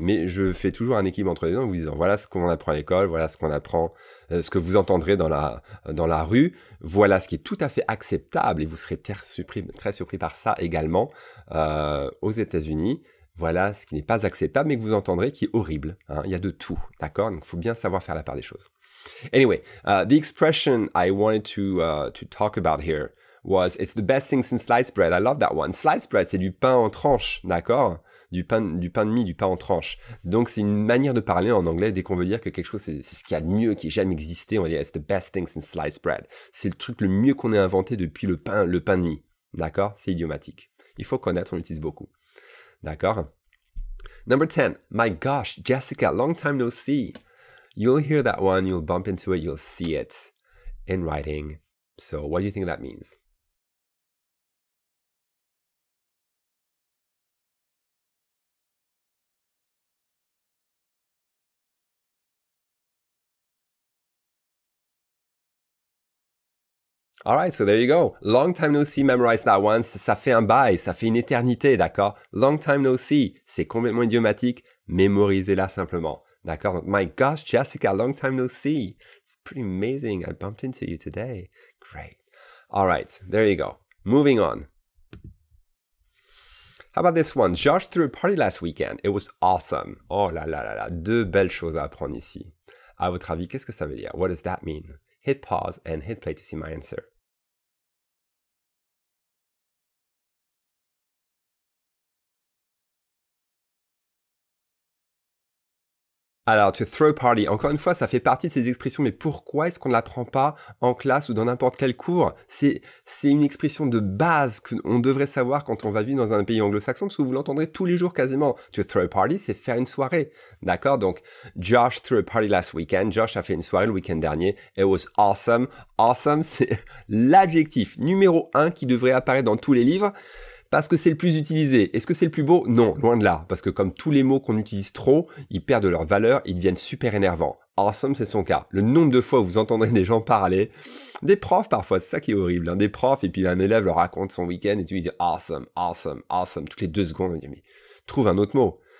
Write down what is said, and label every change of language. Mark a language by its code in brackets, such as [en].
[fr] Mais je fais toujours un équilibre entre les deux en vous disant, voilà ce qu'on apprend à l'école, voilà ce qu'on apprend, ce que vous entendrez dans la rue, voilà ce qui est tout à fait acceptable, et vous serez très surpris par ça également aux États-Unis. Voilà ce qui n'est pas acceptable, mais que vous entendrez qui est horrible. Hein. Il y a de tout, d'accord? Donc, il faut bien savoir faire la part des choses. [en] Anyway, the expression I wanted to talk about here was, it's the best thing since sliced bread. I love that one. Sliced bread, [fr] c'est du pain en tranche, d'accord? Du pain de mie, du pain en tranche. Donc, c'est une manière de parler en anglais dès qu'on veut dire que quelque chose, c'est ce qu'il y a de mieux qui ait jamais existé. On va dire, [en] it's the best thing since sliced bread. [fr] C'est le truc le mieux qu'on ait inventé depuis le pain de mie. D'accord? C'est idiomatique. Il faut connaître, on l'utilise beaucoup. [en] D'accord? Number 10. My gosh, Jessica, long time no see. You'll hear that one, you'll bump into it, you'll see it in writing. So what do you think that means? Alright, so there you go. Long time no see, memorize that one. [fr] Ça fait un bail, ça fait une éternité, d'accord? [en] Long time no see, [fr] c'est complètement idiomatique. Mémorisez-la simplement. [en] D'accord? Donc, my gosh, Jessica, long time no see. It's pretty amazing. I bumped into you today. Great. Alright, there you go. Moving on. How about this one? Josh threw a party last weekend. It was awesome. Oh là là là là. [fr] Deux belles choses à apprendre ici. À votre avis, qu'est-ce que ça veut dire? [en] What does that mean? Hit pause and hit play to see my answer. [fr] Alors, [en] to throw party, [fr] encore une fois, ça fait partie de ces expressions, mais pourquoi est-ce qu'on ne l'apprend pas en classe ou dans n'importe quel cours? C'est une expression de base qu'on devrait savoir quand on va vivre dans un pays anglo-saxon, parce que vous l'entendrez tous les jours quasiment. [en] To throw a party, [fr] c'est faire une soirée. D'accord? [en] Donc, Josh threw a party last weekend. [fr] Josh a fait une soirée le week-end dernier. [en] It was awesome. [fr] Awesome, c'est l'adjectif numéro 1 qui devrait apparaître dans tous les livres. Parce que c'est le plus utilisé. Est-ce que c'est le plus beau? Non, loin de là. Parce que comme tous les mots qu'on utilise trop, ils perdent leur valeur, ils deviennent super énervants. Awesome, c'est son cas. Le nombre de fois où vous entendrez des gens parler, des profs parfois, c'est ça qui est horrible, hein, des profs, et puis un élève leur raconte son week-end, et tu lui dis awesome, awesome, awesome, toutes les 2 secondes, on dit mais trouve un autre mot.